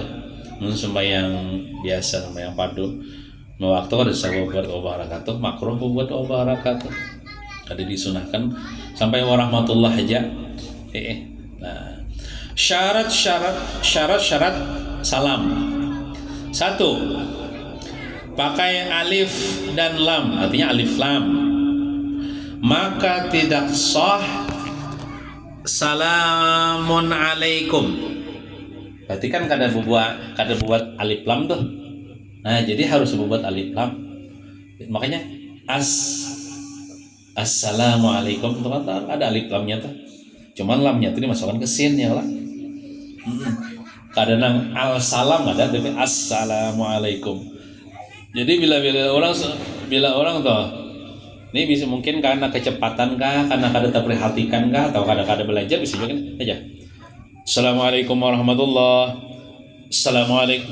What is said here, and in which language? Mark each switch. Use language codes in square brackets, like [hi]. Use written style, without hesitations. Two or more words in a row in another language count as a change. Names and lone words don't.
[bjn] Sembahyang biasa, sembahyang padu. Waktu ada sahabat wabarakatuh, makruh buat wabarakatuh. Ada disunahkan sampai warahmatullah aja. Nah, syarat salam. 1. Pakai alif dan lam, artinya alif lam. Maka tidak sah [ar] salamun alaikum. [bjn] Berarti kan kada buat alif lam tuh. Nah, jadi harus buat alif lam. Makanya assalamualaikum teman-teman ada alif lamnya tuh. Cuman lamnya tuh dimasukkan ke sin ya lah. Kadang [ar] al salam [bjn] ada tapi assalamualaikum. Jadi bila orang tuh ini bisa mungkin karena kecepatan kah, karena kada terperhatikan kah, atau kada belajar bisa juga aja. [ar] Assalamualaikum warahmatullah. [bjn] Assalamualaikum.